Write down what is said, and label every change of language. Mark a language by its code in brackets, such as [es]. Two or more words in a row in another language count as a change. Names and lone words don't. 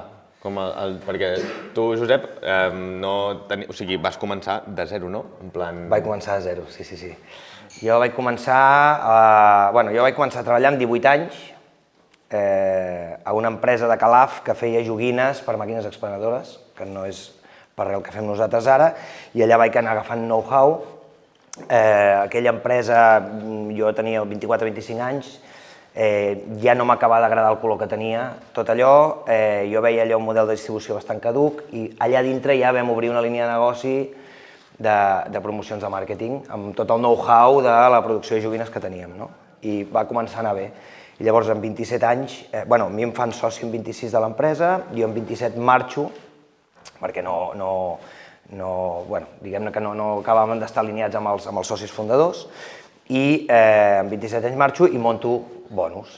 [ca] Perquè tu, Josep, vas començar de zero, no? Vaig començar de zero, sí. Jo vaig començar a treballar amb 18 anys a una empresa de Calaf que feia joguines per màquines expenedores, que no és per el que fem nosaltres ara, i allà vaig anar agafant know-how. Aquella empresa, jo tenia 24-25 anys, ja no m'acabava d'agradar el color que tenia, tot allò, jo veia allò un model de distribució bastant caduc i allà dintre ja vam obrir una línia de negoci de promocions de màrqueting amb tot el know-how de la producció de joguines que teníem, no? I va començar a anar bé. I llavors amb 27 anys, a mi em fan soci amb 26 de l'empresa, jo amb 27 marxo, perquè diguem-ne que no acabàvem d'estar alineats amb els socis fundadors, i amb 27 anys marxo i monto Bonus.